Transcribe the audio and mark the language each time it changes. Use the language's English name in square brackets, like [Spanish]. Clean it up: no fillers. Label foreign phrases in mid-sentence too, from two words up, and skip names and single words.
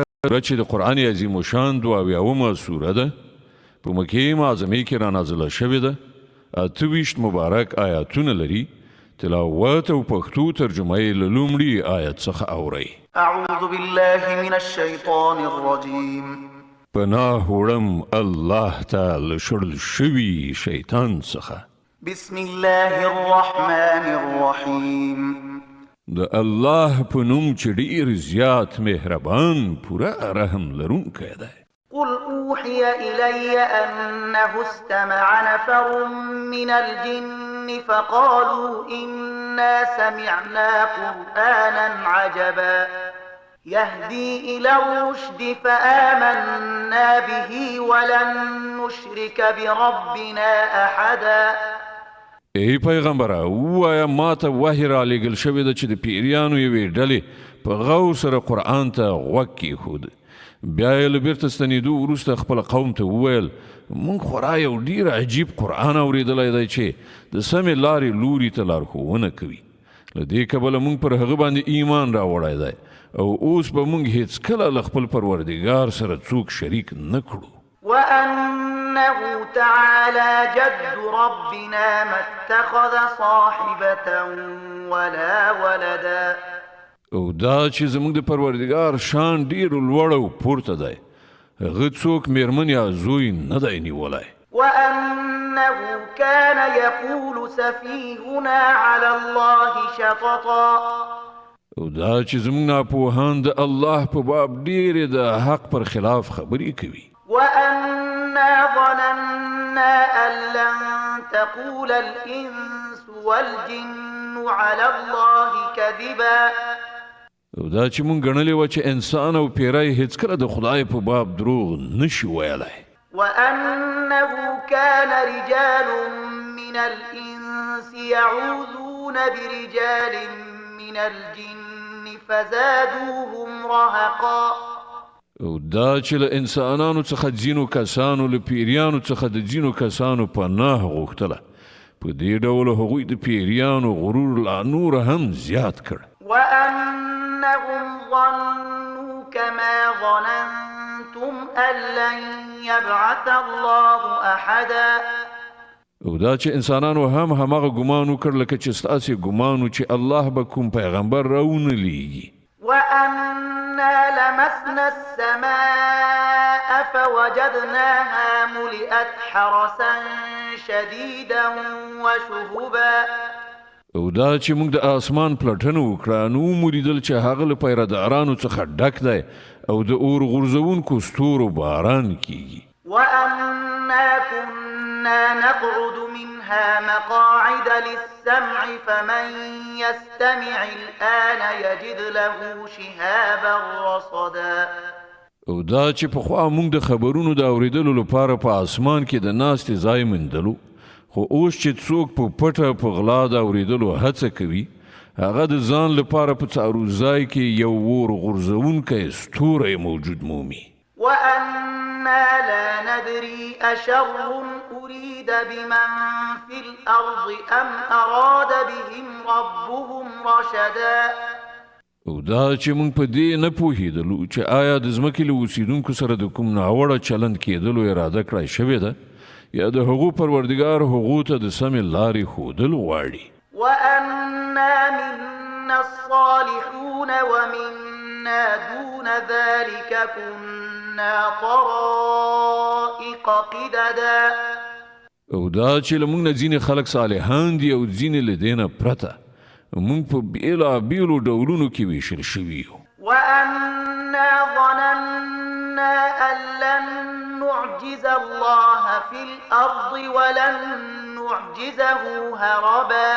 [Pashto] چې د قرآن عظیم الشان 22 سوره ده په مکې معظمې کې را نازله شوې ده 28 مبارک آیاتونه لري تلاوت او پښتو ترجمه یې له لومړي آیت څخه اورئ [Arabic] اعوذ بالله من الشیطان الرجیم [Pashto] پناه وړم الله تعالی شړل شوي شیطان څخه [Arabic] بسم الله الرحمن الرحیم [Pashto] د الله په نوم چې ډیر زیات مهربان پوره رحم لرونکی دی [Arabic] قل اوحي إلي أنه استمع نفر من الجن فقالوا إنا سمعنا قرآنا عجبا يهدي إلى الرشد فآمنا به ولن نشرك بربنا أحدا [Pashto] ای پیغمبره وایا ما ته وحی را لېږل شوې ده چې د پیریانو یوې ډلې په غور سره قرآن ته غوږ کېښود بیا یې له بیرته ستنېدو وروسته خپل قوم ته وویل موږ خورا یو ډېر عجیب قرآن اورېدلی دی چې د سمې لارې لوري ته لارښوونه کوي له دې کبله موږ پر هغه باندې ایمان راوړی دی او اوس به موږ هېڅکله له خپل پروردګار سره څوک شریک نه کړو [Arabic] وأنه تعالى جد ربنا ما اتخذ صاحبة ولا ولدا [Pashto] او دا چې زموږ د پروردګار شان ډیر لوړ او پورته دی هغه څوک میرمن یا زوی نه دی نیولی [Arabic] وأنه كان يقول سفيهنا على الله شططا [Pashto] او دا چې زموږ ناپوهان د الله په باب ډیرې د حق پر خلاف خبرې کوي [Arabic] وأنا ظننا أن لن تقول الإنس والجن على الله كذبا [Pashto] او دا چې مونږ ګڼلې وه چې انسان او پیری هېڅکله د خدای په باب دروغ نشي ویلی [Arabic] وأنه كان رجال من الإنس يعوذون برجال من الجن فزادوهم رهقا [Pashto] او دا چې له انسانانو څخه ځینو کسانو له پیریانو څخه د ځینو کسانو پناه غوښتله په دې ډول هغوی د پیریانو غرور لا نور هم زیات کړ [Arabic] وأنهم ظنوا كما ظننتم أن لن يبعث الله أحدا [Pashto] او دا چې انسانانو هم هماغه ګمان وکړ لکه چې ستاسې ګمان و چې الله به کوم پیغمبر راونه لیږي [Arabic] وأنا لمسنا السماء فوجدناها ملئت حرسا شديدا وشهبا [Pashto] او دا چې موږ د آسمان پلټنه وکړه نو ومولیدل چې هغه له پیرهدارانو څخه ډک دی او د اور غورځونکو ستورو باران کیږي [Arabic] وأنا كنا نقعد منها مقاعد للسمع فمن يستمع الآن يجد له شهابا رصدا [Pashto] او دا چې پخوا موږ د خبرونو د اورېدلو لپاره په اسمان کې د ناستې ځای موندلو خو اوس چې څوک په پټه په غلا د اورېدلو هڅه کوي هغه د ځان لپاره په څارو ځای کې یو اور غورځونکی ستوری موجود مومي [Arabic] وأنا لا ندري أشر أريد بمن في الأرض أم أراد بهم ربهم رشدا [Pashto] او دا چې موږ په دې نه پوهېدلو چې آیا د ځمکې له اوسېدونکو سره د کوم ناوړه چلند کېدلو اراده کړی شوې ده یا د هغو پروردګار هغو ته د سمې لارې ښودل غواړي [Arabic] وأنا منا الصالحون ومنا دون ذلك كنا طرائق قددا [Pashto] او دا چې له موږ نه ځینې خلک صالحان دي او ځینې له دې نه پرته موږ په بېلابېلو ډولونو کې ویشل شوي یو [Arabic] وأنا ظننا أن لن نعجز الله في الأرض ولن نعجزه هربا